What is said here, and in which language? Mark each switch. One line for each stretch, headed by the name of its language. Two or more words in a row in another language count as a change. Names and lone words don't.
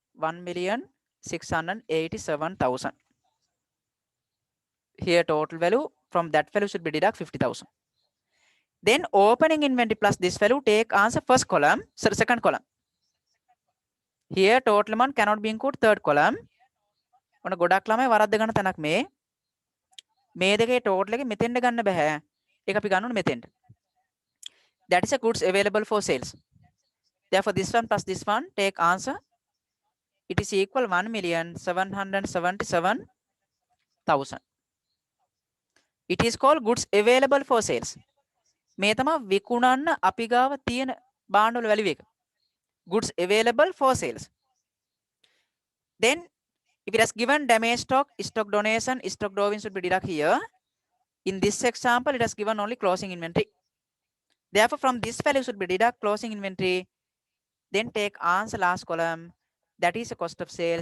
English: 1,687,000. Here total value, from that value should be deduct 50,000. Then opening inventory plus this value, take answer first column, second column. Here total amount cannot be included third column.
Sinhala: ඔන්න ගොඩක් ළමයි වරද්ද ගන්න තැනක් මේ දෙකේ total එක මෙතෙන්ට ගන්න බෑ. ඒක අපි ගන්න ඕනේ මෙතෙන්ට.
English: That is a goods available for sales. Therefore, this one plus this one, take answer. It is equal 1,777,000. It is called goods available for sales.
Sinhala: මේ තමයි විකුණන්න අපි ගාව තියෙන භාණ්ඩවල value එක.
English: Goods available for sales. Then, if it has given damage stock, stock donation, stock drawing should be deduct here. In this example, it has given only closing inventory. Therefore, from this value should be deduct closing inventory. Then take answer last column. That is the cost of sales.